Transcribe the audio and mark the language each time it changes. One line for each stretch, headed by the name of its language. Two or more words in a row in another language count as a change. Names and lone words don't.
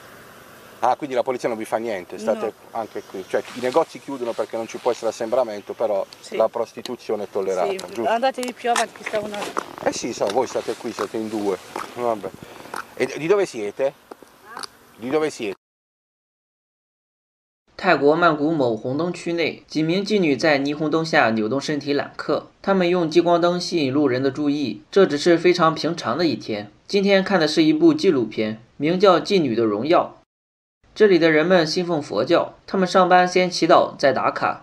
Italian: Ah, quindi la polizia non vi fa niente, state anche qui. Cioè i negozi chiudono perché non ci può essere assembramento, però la prostituzione è tollerata, sì, giusto? Andatevi più avanti, che sta una... Sì, voi state qui, siete in due. Vabbè. E di dove siete? Di dove siete?
Chinese: 泰国曼谷某红灯区内，几名妓女在霓虹灯下扭动身体揽客，她们用激光灯吸引路人的注意，这只是非常平常的一天。今天看的是一部纪录片，名叫《妓女的荣耀》。这里的人们信奉佛教，他们上班先祈祷再打卡。